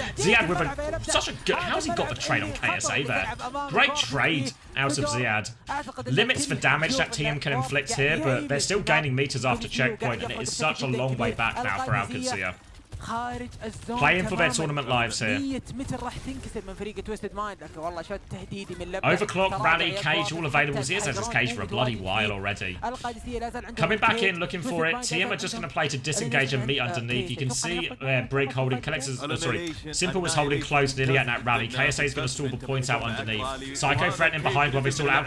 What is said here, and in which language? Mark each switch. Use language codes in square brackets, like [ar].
[en] Ziad with such a good... How's he got the trade on KSA there? Great trade out of Ziad. Limits for damage that TM can inflict here, but they're still gaining meters after checkpoint, and it is such a long way back now for Al Qadsiah. [ar] خارج الزون [en] Playing for their tournament lives here. [ar] 100 متر راح تنكسر من فريق تويستد مايند، لكن والله شوت تهديدي من لبنان. [en] Overclock, Rally, Cage, all available. Ziad has his Cage for a bloody while already. Coming back in, looking for it. TM are just going to play to disengage and meet underneath. You can see Brig holding, Simple was holding close nearly at that Rally. KSA is going to stall the points out underneath. Psycho threatening behind when they stall out.